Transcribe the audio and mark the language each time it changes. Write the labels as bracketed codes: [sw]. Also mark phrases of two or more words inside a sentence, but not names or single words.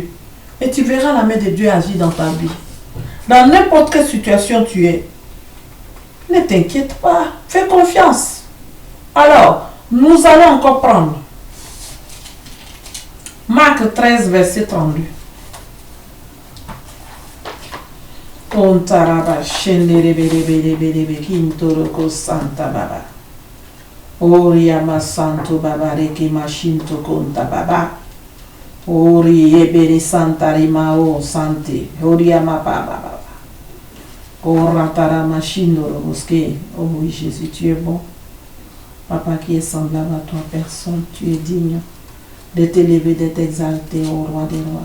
[fr] Et tu verras la main de Dieu agir dans ta vie. Dans n'importe quelle situation tu es. Ne t'inquiète pas. Fais confiance. Alors, nous allons encore prendre Marc 13, verset 32. Ontaraba shendere bere bere bere bere kintoroko santa baba. Oriama santo baba reki mashinto konta baba. Ori ebere santa rimao santi. Oriama baba baba. Oratara machindoro boske. Oh oui Jésus, tu es bon. Papa qui est semblable à toi, personne, tu es digne de t'élever, d'être exalté au roi des rois.